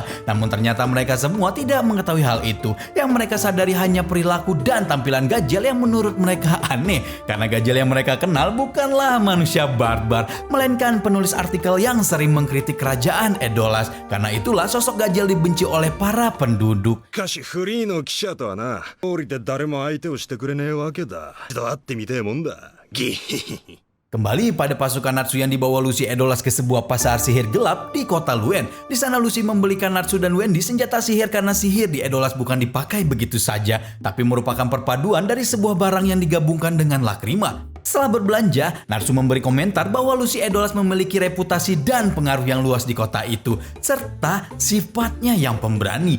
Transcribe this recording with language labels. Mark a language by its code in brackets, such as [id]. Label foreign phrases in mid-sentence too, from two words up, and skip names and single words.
[id] Namun ternyata mereka semua tidak mengetahui hal itu. Yang mereka sadari hanya perilaku dan tampilan Gajel yang menurut mereka aneh. Karena Gajel yang mereka kenal bukanlah manusia barbar, melainkan penulis artikel yang sering mengkritik kerajaan Edolas. Karena itulah sosok Gajel dibenci oleh para penduduk. [ja] しかしフリーの記者とはな、降りて誰も相手をしてくれねえわけだ。一度会ってみてえもんだ。ギヒヒヒ。 [id] Kembali pada pasukan Natsu yang dibawa Lucy Edolas ke sebuah pasar sihir gelap di kota Luen. Di sana Lucy membelikan Natsu dan Wendy senjata sihir karena sihir di Edolas bukan dipakai begitu saja, tapi merupakan perpaduan dari sebuah barang yang digabungkan dengan Lakrima. Setelah berbelanja, Natsu memberi komentar bahwa Lucy Edolas memiliki reputasi dan pengaruh yang luas di kota itu, serta sifatnya yang pemberani.